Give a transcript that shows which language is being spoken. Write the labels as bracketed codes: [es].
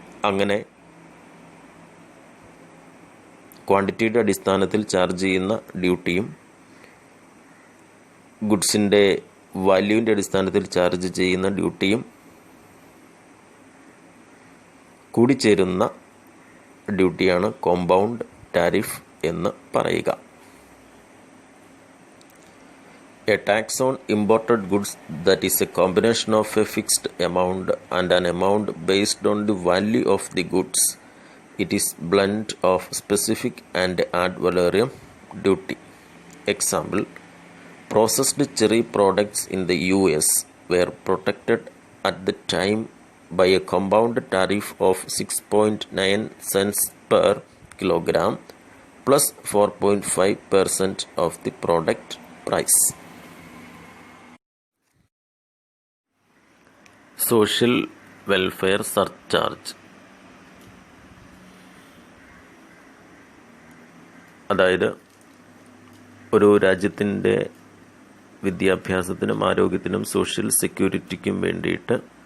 [ml] അങ്ങനെ ക്വാണ്ടിറ്റിയുടെ അടിസ്ഥാനത്തിൽ ചാർജ് ചെയ്യുന്ന ഡ്യൂട്ടിയും ഗുഡ്സിൻ്റെ വാല്യൂവിൻ്റെ അടിസ്ഥാനത്തിൽ ചാർജ് ചെയ്യുന്ന ഡ്യൂട്ടിയും കൂടിച്ചേരുന്ന ഡ്യൂട്ടിയാണ് കോമ്പൗണ്ട് ടാരിഫ് എന്ന് പറയുക. [en] A tax on imported goods that is a combination of a fixed amount and an amount based on the value of the goods. It is blend of specific and ad valorem duty. Example: processed cherry products in the US were protected at the time by a compound tariff of 6.9 cents per kilogram plus 4.5% of the product price. [ml] Social welfare surcharge, അതായത് ഒരു രാജ്യത്തിൻ്റെ വിദ്യാഭ്യാസത്തിനും ആരോഗ്യത്തിനും social സെക്യൂരിറ്റിക്കും വേണ്ടിയിട്ട്